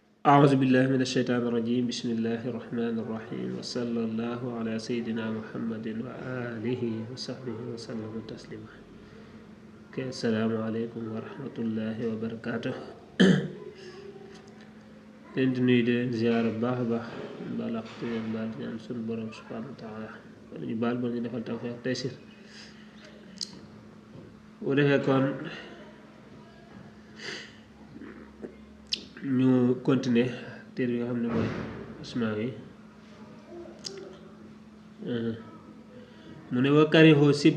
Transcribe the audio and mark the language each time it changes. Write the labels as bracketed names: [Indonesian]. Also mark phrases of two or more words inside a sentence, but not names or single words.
[Arabic] أعوذ بالله من الشيطان الرجيم بسم الله الرحمن الرحيم وصلى الله على سيدنا محمد وآله وصحبه وسلم تسليما. السلام عليكم ورحمة الله وبركاته. [Wolof] leen di nuyu di leen ziyaar bu baax a baax baal ak leen baal di ñaan sunu borom [Arabic] سبحانه وتعالى [Wolof] ñu baal ba ñu defal [Arabic] توفيق تيسير [Wolof] bu defee kon ñu continuer téere yoo xam ne mooy asmaa yi mu ne wa karihoo sib